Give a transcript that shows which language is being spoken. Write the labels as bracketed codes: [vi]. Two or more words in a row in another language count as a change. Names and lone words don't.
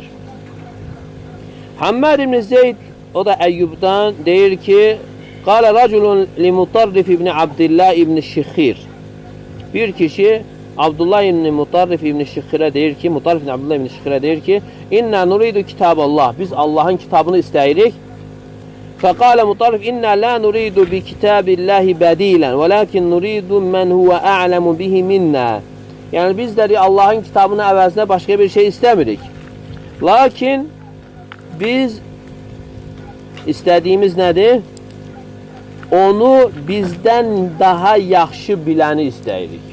[az] Hammad ibn Zeyd, o da Əyyubdan deyir ki, [ar] قال رجل ل [az] Mutarrif ibn Abdillah ibn Şixir. Bir kişi Abdullah ibn Mutarrif ibn Şixirə deyir ki, Mutarrif ibn Abdullah ibn Şixirə deyir ki, [ar] إنا نريد كتاب الله. [az] Biz Allahın kitabını istəyirik. [ar] فقال مطرف إنا لا نريد بكتاب الله بدلا ولكن نريد من هو أعلم به منا. [az] Yəni biz də Allahın kitabının əvəzinə başqa bir şey istəmirik. Lakin biz istədiyimiz nədir? Onu bizdən daha yaxşı biləni istəyirik.